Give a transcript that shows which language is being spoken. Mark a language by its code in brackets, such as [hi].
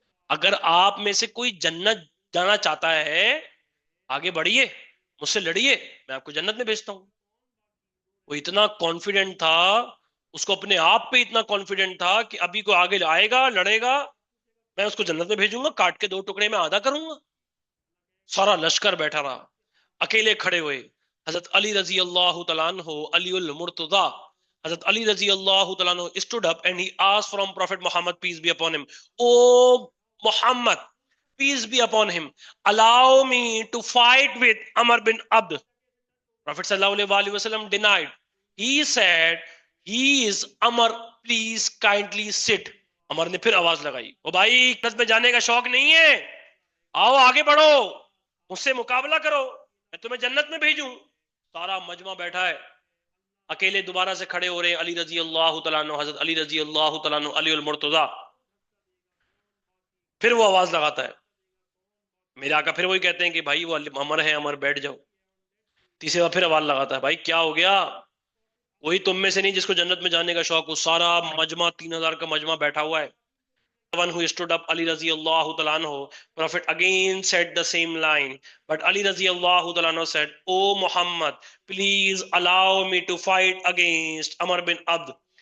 [hi] अगर आप में से कोई जन्नत जाना चाहता है, आगे बढ़िए, मुझसे लड़िए, मैं आपको जन्नत में भेजता हूं। वो इतना कॉन्फिडेंट था, उसको अपने आप पे इतना कॉन्फिडेंट था कि अभी कोई आगे आएगा लड़ेगा, मैं उसको जन्नत में भेजूंगा, काट के दो टुकड़े में आधा करूंगा। सारा लश्कर बैठा रहा, अकेले खड़े हुए हजरत अली रजी अल्लाह तआला अन्हु, [en] Aliul Murtaza, हजरत Ali रजी अल्लाह तआला अन्हु stood up and he asked from Prophet Muhammad peace be upon him, O Muhammad peace be upon him, allow me to fight with Amr bin Abd। Prophet sallallahu alaihi wasallam denied, he said he is Amr, please kindly sit। [hi] अमर ने फिर आवाज लगाई, ओ भाई जन्नत में जाने का शौक नहीं है, आओ आगे बढ़ो, मुझसे मुकाबला करो, मैं तुम्हें जन्नत में भेजूं। सारा मजमा बैठा है, अकेले दोबारा से खड़े हो रहे हैं अली रजी अल्लाह तआला अन्हु, हजरत अली रजी अल्लाह तआला अन्हु, अली उल मुर्तजा। फिर वो आवाज लगाता है, मेरे आका फिर वही कहते हैं कि भाई वो अमर है, अमर बैठ जाओ। तीसरी बार फिर आवाज लगाता है, भाई क्या हो गया? वही तुम में से नहीं जिसको जन्नत में जाने का शौक हो। सारा मजमा 3000 का मजमा बैठा हुआ है। [en] One who stood up, Ali Radiyallahu Ta'ala anhu, Prophet again said the same line, but Ali Radiyallahu Ta'ala anhu said, O Muhammad, please allow me to fight against Amr bin Abd।